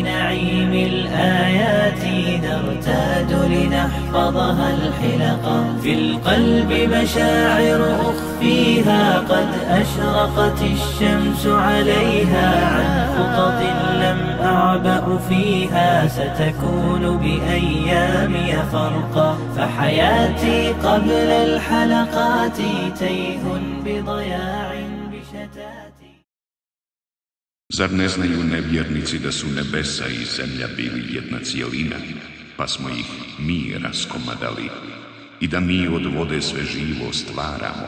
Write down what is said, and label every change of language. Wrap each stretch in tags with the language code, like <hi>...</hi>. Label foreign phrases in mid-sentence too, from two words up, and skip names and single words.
<ar>نعيم الآيات نرتاد لنحفظها الحلقا في القلب مشاعر أخفيها قد أشرقت الشمس عليها عن خطط لم أعبأ فيها ستكون بأيامي فرقا فحياتي قبل الحلقات تيه بضياع بشتاتي.</ar> <bs>Zar ne znaju nevjernici da su nebesa i zemlja bili jedna cijelina, pa smo ih mi raskomadali i da mi od vode sve živo stvaramo?</bs>